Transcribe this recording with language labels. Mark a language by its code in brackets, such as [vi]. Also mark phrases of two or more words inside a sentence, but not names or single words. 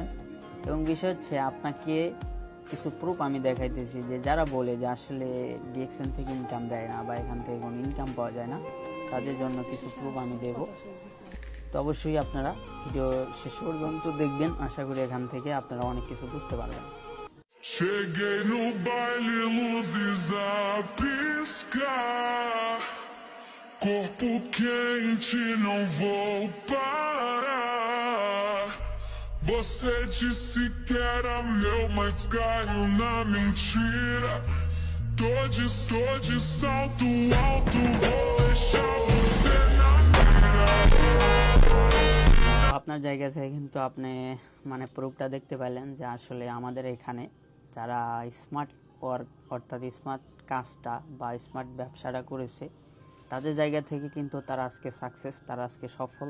[bn] এবং বিষয় হচ্ছে আপনাকে কিছু প্রুফ আমি দেখাইতেছি যে যারা বলে যে আসলে ডিএক্সএন থেকে ইনকাম দেয় না বা এখান থেকে কোনো ইনকাম পাওয়া যায় না, তাদের জন্য কিছু প্রুফ আমি দেব। তো অবশ্যই আপনারা ভিডিও শেষ পর্যন্ত দেখবেন। আশা করি এখান থেকে আপনারা অনেক কিছু বুঝতে পারবেন। [pt] Cheguei no baile, luzes a piscar. Corpo quente, não vou parar. Você disse que era meu, mas caiu na mentira. Tô de salto alto, vou deixar você na mira. [bn] আপনার জায়গা থেকে কিন্তু আপনি প্রুফটা দেখতে পেলেন যে আসলে আমাদের এখানে যারা [en] smart work [bn] অর্থাৎ স্মার্ট কাজটা বা স্মার্ট ব্যবসাটা করেছে তাদের জায়গা থেকে কিন্তু তারা আজকে সাকসেস, তারা আজকে সফল।